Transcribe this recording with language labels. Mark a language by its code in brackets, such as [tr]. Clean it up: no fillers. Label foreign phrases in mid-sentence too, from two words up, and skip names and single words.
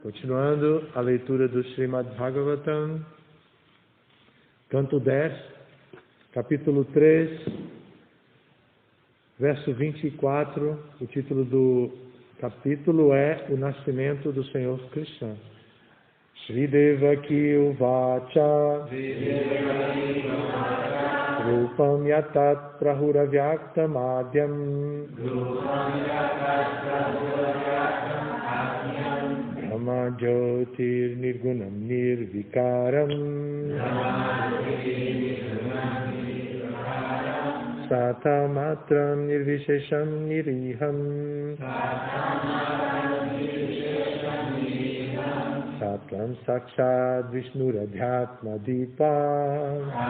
[pt] Continuando a leitura do Srimad Bhagavatam, canto 10, capítulo 3, verso 24, o título do capítulo é O Nascimento do Senhor Krishna. [sa] Shri Devaki Uvacha Rupam Yatat Prahuravyaktam Adyam Brahma Jyotir Nirgunam Nirvikaram Sata Matram Nirvishesham Niriham Satvam Sakshad Vishnuradhyatma Dipa